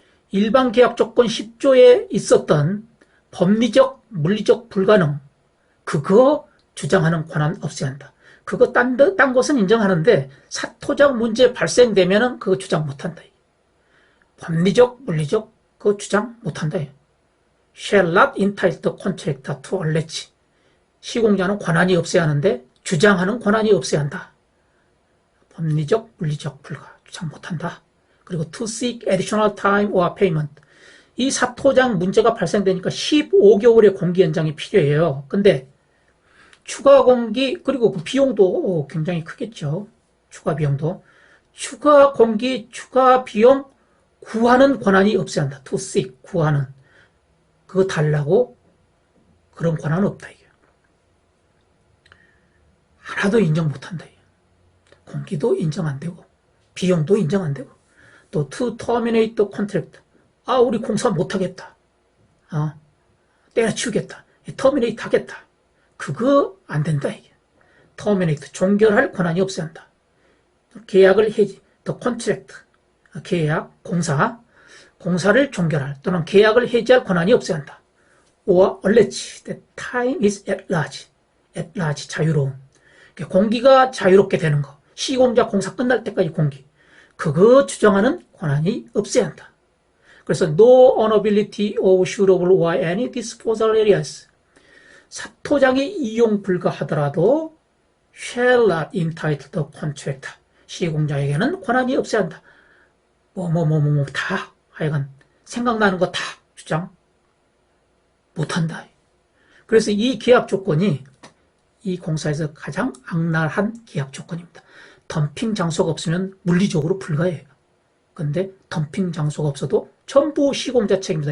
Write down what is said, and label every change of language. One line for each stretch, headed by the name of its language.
Korean: 일반 계약 조건 10조에 있었던 법리적, 물리적 불가능. 그거 주장하는 권한 없어야 한다. 그거 딴 것은 인정하는데 사토장 문제 발생되면은 그거 주장 못한다. 법리적, 물리적 그거 주장 못한다.
English: Shall not entitle the contractor to allege.
Korean: 시공자는 권한이 없어야 하는데 주장하는 권한이 없어야 한다. 법리적, 물리적 불가 주장 못한다. 그리고
English: to seek additional time or payment.
Korean: 이 사토장 문제가 발생되니까 15개월의 공기 연장이 필요해요. 근데 추가 공기, 그리고 그 비용도 굉장히 크겠죠. 추가 비용도. 추가 공기, 추가 비용 구하는 권한이 없어야 한다.
English: to seek,
Korean: 구하는. 그거 달라고 그런 권한은 없다. 이게. 하나도 인정 못한다. 이게. 공기도 인정 안 되고, 비용도 인정 안 되고, 또
English: to terminate the contract.
Korean: 아, 우리 공사 못하겠다. 때려치우겠다. terminate 하겠다. 그거 안 된다. 이게. terminate, 종결할 권한이 없어야 한다. 계약을 해지,
English: the contract,
Korean: 계약, 공사를 종결할 또는 계약을 해지할 권한이 없어야 한다.
English: or allege that time is at large,
Korean: 자유로움. 공기가 자유롭게 되는 거. 시공자 공사 끝날 때까지 공기. 그거 주장하는 권한이 없어야 한다. 그래서
English: no ownability of suitable or any disposal areas.
Korean: 사토장이 이용 불가하더라도
English: shall not entitle the contractor.
Korean: 시공자에게는 권한이 없어야 한다. 다 하여간 생각나는 거 다 주장 못한다. 그래서 이 계약 조건이 이 공사에서 가장 악랄한 계약 조건입니다. 덤핑 장소가 없으면 물리적으로 불가해요. 근데 덤핑 장소가 없어도 전부 시공자 책임이다.